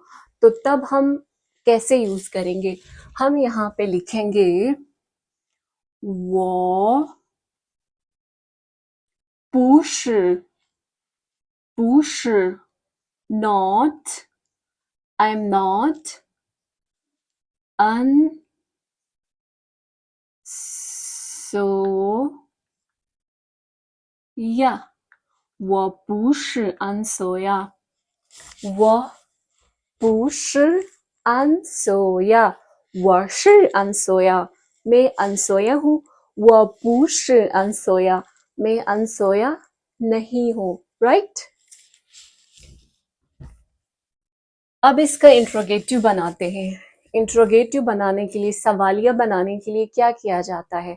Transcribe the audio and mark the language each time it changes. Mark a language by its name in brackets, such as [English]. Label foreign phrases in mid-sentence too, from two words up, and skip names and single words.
[Hindi] तो तब हम कैसे यूज करेंगे? हम यहाँ पे लिखेंगे वो 不是 [English] not, I'm not [Hindi] अनसोया, [Chinese] 我不是安索呀，我不是安索呀，我是安索呀， [Hindi] मैं अनसोया हूँ। [Chinese] 我不是 [Hindi] अनसोया, मैं अनसोया नहीं हूँ। राइट। अब इसका इंट्रोगेटिव बनाते हैं। इंट्रोगेटिव बनाने के लिए, सवालिया बनाने के लिए क्या किया जाता है?